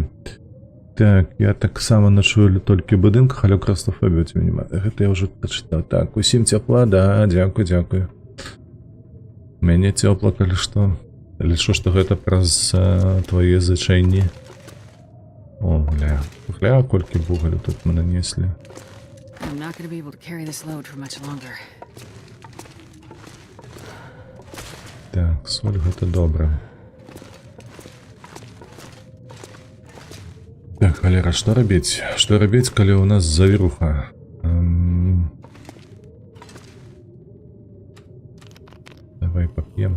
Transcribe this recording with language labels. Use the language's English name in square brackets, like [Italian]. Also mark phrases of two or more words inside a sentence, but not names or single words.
[Belarusian] Так, я таксама начую толькі ў будынках, але кластрофобію у мяне няма. Гэта я ўжо прачытаў. Так, усім цяпла, да, дзякуй, дзякуй. Мяне цёпла, калі што. Лічу, што гэта праз твае зычэнні. О, гля. Гля, колькі вугалю тут мы нанеслі. [English] I'm not gonna be able to carry this load for much longer. [Belarusian] Так, соль гэта добра. Так, халера, што рабіць? Што рабіць, калі ў нас завіруха? Давай пап'ем.